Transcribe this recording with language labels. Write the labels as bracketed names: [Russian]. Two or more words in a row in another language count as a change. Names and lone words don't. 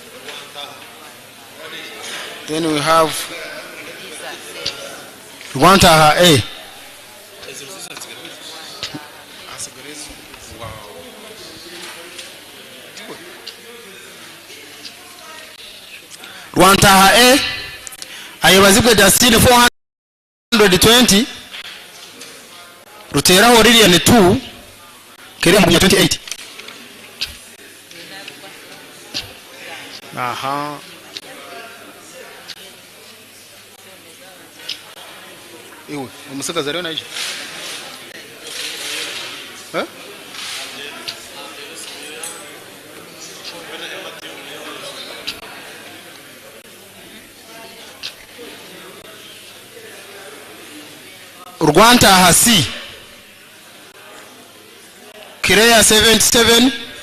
[English] Then we have Rwantaha A. [Nyankole] Rwantaha A ayebazibwe Destiny 420 ruteraho Lilian 2 kere mu 28. Aha. [Kinyarwanda] Iwe umusagaza rero naje. Eh? [Nyankole] Rwantaha C Kireya 77